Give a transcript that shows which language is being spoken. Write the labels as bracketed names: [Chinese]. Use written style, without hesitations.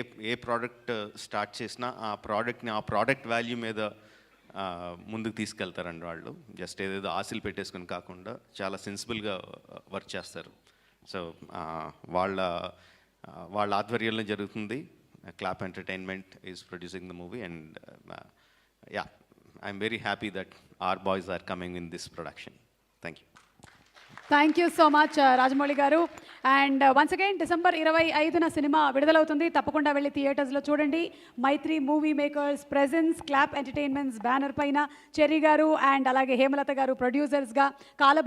[Telugu] ఏ product start చేసినా ఆ product value మీద ముందుకు తీసుకెళ్తారండి వాళ్ళు. జస్ట్ ఏదేదో ఆశలు పెట్టేసుకుని కాకుండా చాలా సెన్సిబుల్గా వర్క్ చేస్తారు. సో వాళ్ళ ఆధ్వర్యంలో జరుగుతుంది. [English] Clap Entertainment is producing the movie, and yeah, I'm very happy that our boys are coming in this production. Thank you. Thank you so much [Telugu] Rajamouli గారు. [English] and once again [Telugu] December 25న cinema విడుదలవుతుంది. తప్పకుండా వెళ్ళి థియేటర్స్లో చూడండి. మైత్రి movie makers presence clap entertainments banner పైన cherry గారు and అలాగే హేమలత గారు ప్రొడ్యూసర్స్గా, కాలభై